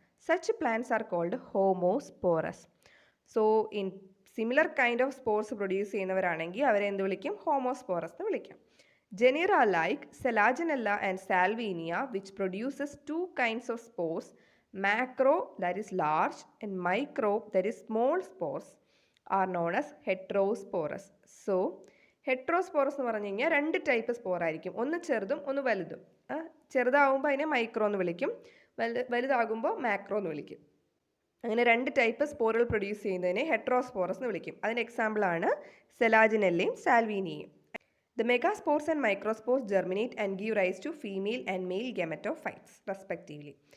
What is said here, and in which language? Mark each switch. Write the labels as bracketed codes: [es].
[en] Such plants are called homosporous. So, in similar kind of spores produce [ml] ചെയ്യുന്നവരാണെങ്കിൽ അവരെ എന്ത് വിളിക്കും? ഹോമോസ്പോറസ് എന്ന് വിളിക്കും. [en] Genera like Selaginella and Salvinia, which produces two kinds of spores, macro, that is large, and micro, that is small spores, are known as heterosporus. [ml] So, ഹെട്രോസ്പോറസ് എന്ന് പറഞ്ഞു കഴിഞ്ഞാൽ രണ്ട് type spore ആയിരിക്കും. ഒന്ന് ചെറുതും ഒന്ന് വലുതും. ചെറുതാകുമ്പോൾ അതിനെ മൈക്രോ എന്ന് വിളിക്കും, വലുതാകുമ്പോൾ മാക്രോ എന്ന് വിളിക്കും. അങ്ങനെ രണ്ട് ടൈപ്പ് സ്പോറുകൾ പ്രൊഡ്യൂസ് ചെയ്യുന്നതിനെ ഹെട്രോസ്പോറസ് എന്ന് വിളിക്കും. അതിൻ്റെ എക്സാമ്പിളാണ് സെലാജിനെല്ലയും സാൽവീനിയയും. [en] The megaspores and microspores germinate and give rise to female and male gametophytes respectively.